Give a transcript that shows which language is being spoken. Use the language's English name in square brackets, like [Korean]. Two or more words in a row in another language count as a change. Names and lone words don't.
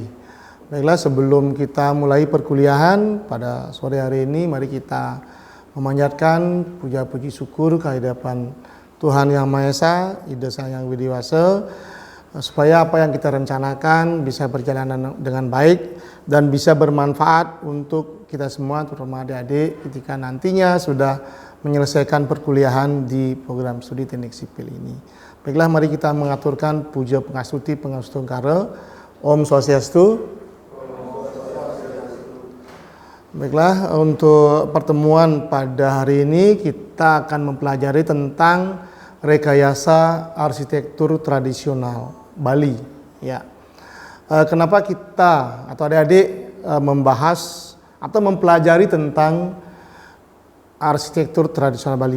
[Indonesian] Baiklah, sebelum kita mulai perkuliahan pada sore hari ini, mari kita memanjatkan puja-puji syukur kehadiran Tuhan Yang Maha Esa, Ida Sang Yang Widiwasa, supaya apa yang kita rencanakan bisa berjalan dengan baik dan bisa bermanfaat untuk kita semua, terutama adik-adik ketika nantinya sudah menyelesaikan perkuliahan di program studi teknik sipil ini. Baiklah, mari kita mengaturkan puja [Balinese] pengastuti pengastungkara. [Sanskrit] Om Swastiastu. [Indonesian] Baiklah, untuk pertemuan pada hari ini kita akan mempelajari tentang rekayasa arsitektur tradisional Bali. Ya, kenapa kita atau adik-adik membahas atau mempelajari tentang arsitektur tradisional Bali?